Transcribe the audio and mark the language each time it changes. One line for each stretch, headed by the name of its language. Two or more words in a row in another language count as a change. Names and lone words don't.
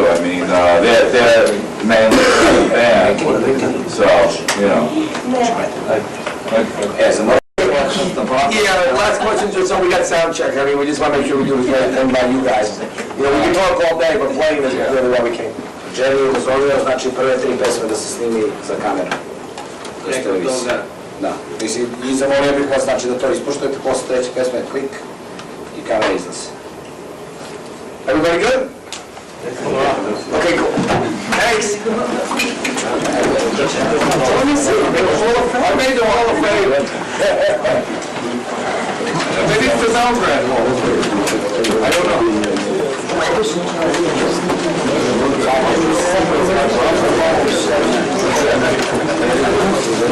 English: I mean, they're mainly a band, so, you know. Yeah, last question, just so we got sound check. I mean, we just want to make sure we do the right thing by you guys. You know, we can talk all day, but playing is really why we came. Jerry,
Serbian: dozvolio, znači prve 3 pesme da se snimi za kameru. Neko od toga. Da, mislim, i zamolio bih vas, znači da to ispoštujete, posle treće pesme, klik i kamera izlazi.
English: Everybody good? Okay, cool. Thanks. Let me see. I made the Hall of Fame. Maybe it's the Belgrade Hall. I don't know.